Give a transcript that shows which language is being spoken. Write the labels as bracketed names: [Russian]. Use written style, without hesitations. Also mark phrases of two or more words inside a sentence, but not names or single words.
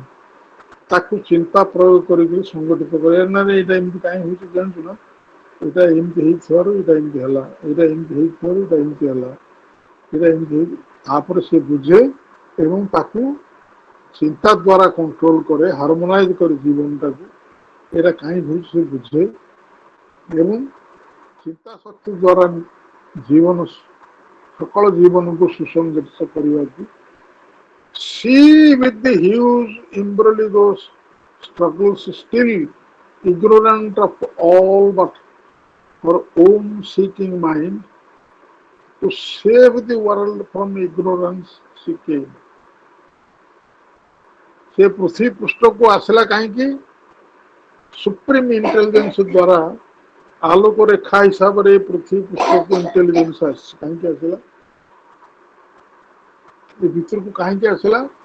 [Odia] ତାକୁ ଚିନ୍ତା ପ୍ରୟୋଗ କରିକି ସଂଗଠିତ କରିବା, ନା ଏଇଟା ଏମିତି କାହିଁ ହଉଛି ଜାଣିଛୁ ନା, ଏଇଟା ଏମିତି ହେଇଥିବାରୁ ଏଇଟା ଏମିତି ହେଲା, ଏଇଟା ଏମିତି ହେଇଥିବାରୁ ଏଇଟା ଏମିତି ହେଲା, ଏଇଟା ଏମିତି ହେଇ, ତାପରେ ସେ ବୁଝେ ଏବଂ ତାକୁ ଚିନ୍ତା ଦ୍ୱାରା କଣ୍ଟ୍ରୋଲ କରେ, ହାରମୋନାଇଜ କରେ ଜୀବନଟାକୁ। ଏଇଟା କାହିଁ ହଉଛି ସେ ବୁଝେ ଏବଂ ଚିନ୍ତା ଶକ୍ତି ଦ୍ୱାରା ଜୀବନ, ସକଳ ଜୀବନକୁ ସୁସଂଗଠିତ କରିବାକୁ, [English] see with the huge imbroglios struggles still ignorant of all but her own seeking mind to save the world from ignorance she came. [Odia] ସେ ପୃଥିବୀ ପୃଷ୍ଠକୁ ଆସିଲା କାହିଁକି? [English] Supreme intelligence [Odia] ଦ୍ୱାରା ଆଲୋକ ରେଖା ହିସାବରେ ପୃଥିବୀ ପୃଷ୍ଠକୁ ଇଣ୍ଟେଲିଜେନ୍ସ ଆସିଛି। କାହିଁକି ଆସିଲା? ଏ ଭିତରକୁ କାହିଁକି ଆସିଲା?